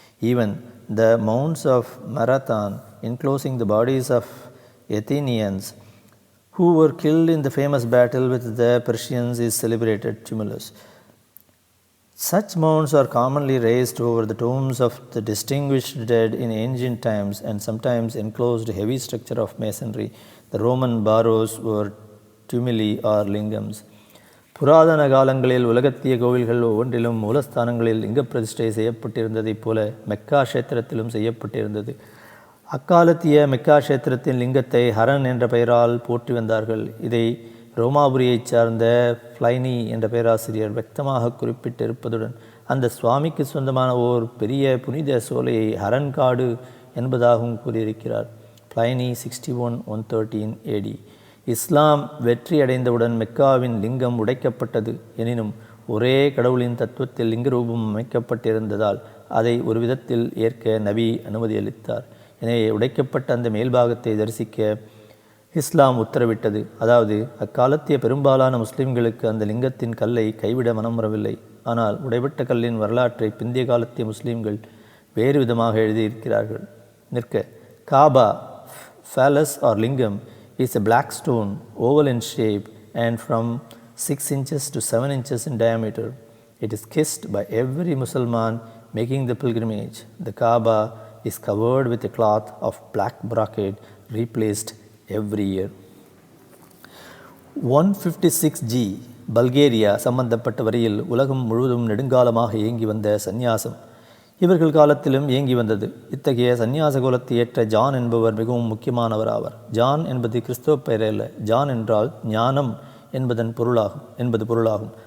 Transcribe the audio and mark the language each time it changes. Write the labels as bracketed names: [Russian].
[English] Even the mounds of Marathon enclosing the bodies of Athenians who were killed in the famous battle with the Persians is celebrated tumulus. Such mounds are commonly raised over the tombs of the distinguished dead in ancient times and sometimes enclosed a heavy structure of masonry. The Roman barrows were tumuli or lingams. [Tamil] புராதன காலங்களில் உலகத்திய கோவில்கள் ஒவ்வொன்றிலும் மூலஸ்தானங்களில் லிங்க பிரதிஷ்டை செய்யப்பட்டிருந்ததைப் போல Mecca கஷேத்திரத்திலும் செய்யப்பட்டிருந்தது. அக்காலத்திய Mecca கஷேத்திரத்தின் லிங்கத்தை ஹரன் என்ற பெயரால் போற்றி வந்தார்கள். இதை ரோமாபுரியைச் சார்ந்த ஃப்ளைனி என்ற பேராசிரியர் వ్యక్తமாக குறிப்பிட்டிருப்பதுடன் அந்த சுவாமிக்கு சொந்தமான ஓர் பெரிய புனித சோலையை ஹரன்காடு என்பதாகவும் கூறியிருக்கிறார். ஃப்ளைனி 61-113 AD. இஸ்லாம் வெற்றி அடைந்தவுடன் மெக்காவின் லிங்கம் உடைக்கப்பட்டது. எனினும் ஒரே கடவுளின் தத்துவத்தில் லிங்க ரூபம் அமைக்கப்பட்டிருந்ததால் அதை ஒரு விதத்தில் ஏற்க நபி அனுமதி அளித்தார். எனவே உடைக்கப்பட்ட அந்த மேல்பாகத்தை தரிசிக்க இஸ்லாம் உத்தரவிட்டது. அதாவது அக்காலத்திய பெரும்பாலான முஸ்லிம்களுக்கு அந்த லிங்கத்தின் கல்லை கைவிட மனம் வரவில்லை. ஆனால் உடைபட்ட கல்லின் வரலாற்றை பிந்திய காலத்திய முஸ்லிம்கள் வேறு விதமாக எழுதியிருக்கிறார்கள். நிற்க Kaapa [English] phallus or lingam is a black stone, oval in shape and from 6 inches to 7 inches in diameter. It is kissed by every Musliman making the pilgrimage. The Kaaba is covered with a cloth of black brocade replaced every year. [Tamil] 156G Bulgaria சம்பந்தப்பட்ட வரையில் உலகம் முழுவதும் நெடுங்காலமாக இயங்கி வந்த சந்நியாசம் இவர்கள் காலத்திலும் இயங்கி வந்தது. இத்தகைய சந்நியாச குலத்தை ஏற்ற ஜான் என்பவர் மிகவும் முக்கியமானவர் ஆவார். ஜான் என்பது கிறிஸ்தவ பெயர் அல்ல. ஜான் என்றால் ஞானம் என்பது பொருளாகும்.